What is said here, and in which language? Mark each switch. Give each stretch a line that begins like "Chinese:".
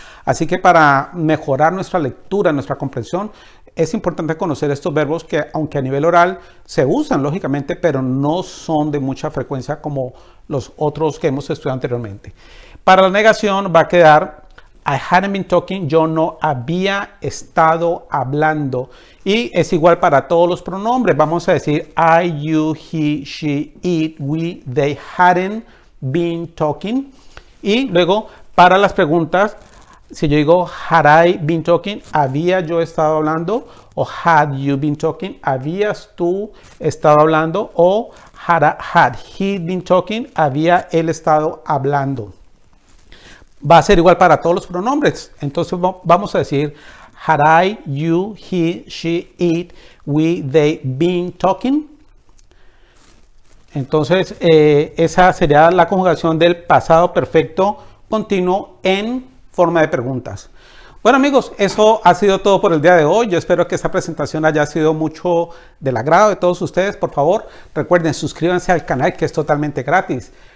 Spanish: Así que para mejorar nuestra lectura, nuestra comprensión, es importante conocer estos verbos que, aunque a nivel oral se usan lógicamente, pero no son de mucha frecuencia como los otros que hemos estudiado anteriormente. Para la negación va a quedar
English: I hadn't been talking,
Spanish: yo no había estado hablando. Y es igual para todos los pronombres. Vamos a decir
English: I, you, he, she, it, we, they hadn't been talking.
Spanish: Y luego para las preguntas, si yo digo
English: had I been talking,
Spanish: había yo estado hablando, o
English: had you been talking,
Spanish: habías tú estado hablando, o
English: had he been talking,
Spanish: había él estado hablando. Va a ser igual para todos los pronombres. Entonces vamos a decir
English: had I, you, he, she, it, we, they been talking.
Spanish: Entonces esa sería la conjugación del pasado perfecto continuo en forma de preguntas. Bueno amigos, eso ha sido todo por el día de hoy. Yo espero que esta presentación haya sido mucho del agrado de todos ustedes. Por favor, recuerden, suscríbanse al canal que es totalmente gratis.